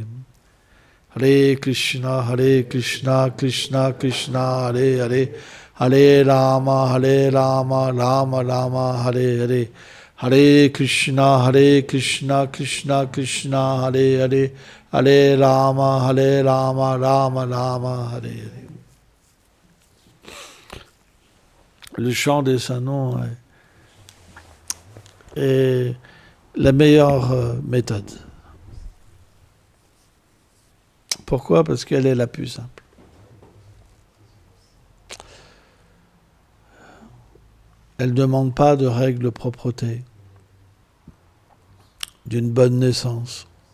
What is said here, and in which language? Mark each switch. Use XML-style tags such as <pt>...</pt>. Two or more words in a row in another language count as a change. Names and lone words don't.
<sa>Hare Krishna Krishna Krishna Hare Hare Hare Rama Rama Rama Hare Hare. Hare Krishna Krishna Krishna Hare Hare Hare Rama Rama Rama Hare Hare.</sa> <fr>Le chant des saints noms est la meilleure méthode. Pourquoi ? Parce qu'elle est la plus simple. Elle ne demande pas de règles de propreté, d'une bonne naissance.</fr>